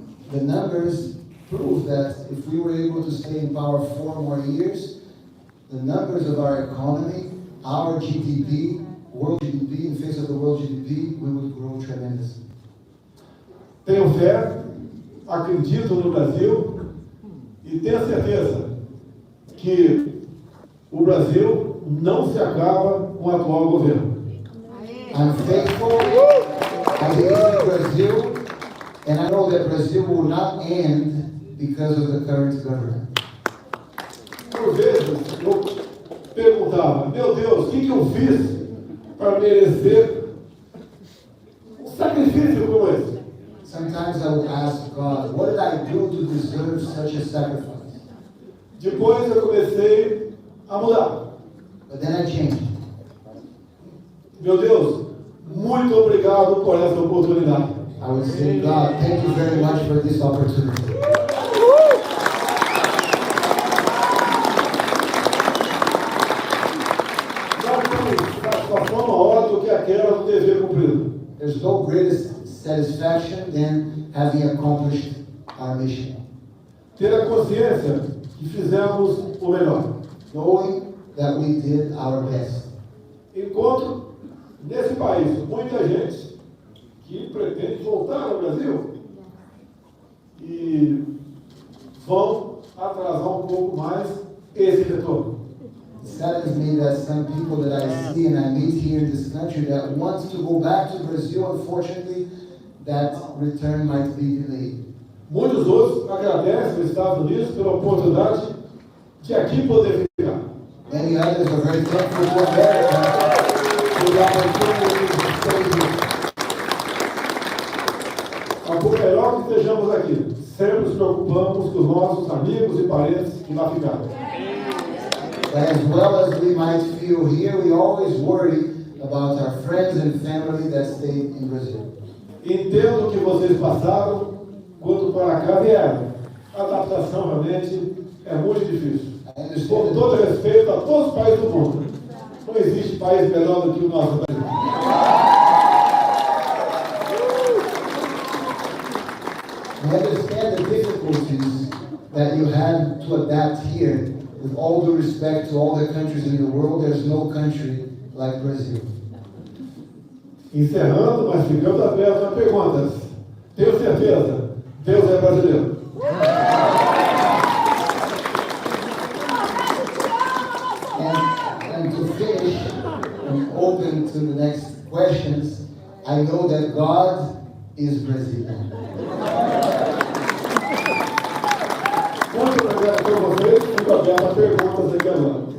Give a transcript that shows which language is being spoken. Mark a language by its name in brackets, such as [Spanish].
[English] The numbers prove that if we were able to stay in power 4 more years, the numbers of our economy, our GDP, world GDP, in face of the world GDP, we would grow tremendously. [Portuguese] Tenho fé, acredito no Brasil e tenho certeza que o Brasil não se acaba com o atual governo. [English] I'm faithful, I believe in Brazil, and I know that Brazil will not end because of the current government. [Portuguese] Por vezes eu perguntava, meu Deus, o que eu fiz para merecer um sacrifício como esse? [English] Sometimes I would ask God, what did I do to deserve such a sacrifice? [Portuguese] Depois eu comecei a mudar. [English] But then I changed. [Portuguese] Meu Deus, muito obrigado por essa oportunidade. [English] I would say, God, thank you very much for this opportunity. [Portuguese] Não tem satisfação maior do que aquela do dever cumprido. [English] There's no greatest satisfaction than having accomplished our mission. [Portuguese] Ter a consciência que fizemos o melhor. [English] Knowing that we did our best. [Portuguese] Encontro nesse país muita gente que pretende voltar ao Brasil e vão atrasar um pouco mais esse retorno. [English] It saddens me that some people that I see and I meet here in this country that want to go back to Brazil, unfortunately, that return might be delayed. [Portuguese] Muitos outros agradecem os Estados Unidos pela oportunidade de aqui poder ficar. [English] Many others are very thankful to America for the opportunity to stay here. [Portuguese] Por melhor que estejamos aqui, sempre nos preocupamos com os nossos amigos e parentes que lá ficaram. [English] But as well as we might feel here, we always worry about our friends and family that stayed in Brazil. [Portuguese] Entendo o que vocês passaram quando para cá vieram. A adaptação realmente é muito difícil. Com todo respeito a todos os países do mundo, não existe país melhor do que o nosso Brasil. [English] We understand the difficulties that you had to adapt here. With all due respect to all the countries in the world, there's no country like Brazil. [Portuguese] Encerrando, mas ficando aberto a perguntas. Tenho certeza, Deus é brasileiro. [English] And to finish and open to the next questions, I know that God is Brazilian. [Portuguese] Muito obrigado por vocês. Fico aberto a perguntas aqui agora.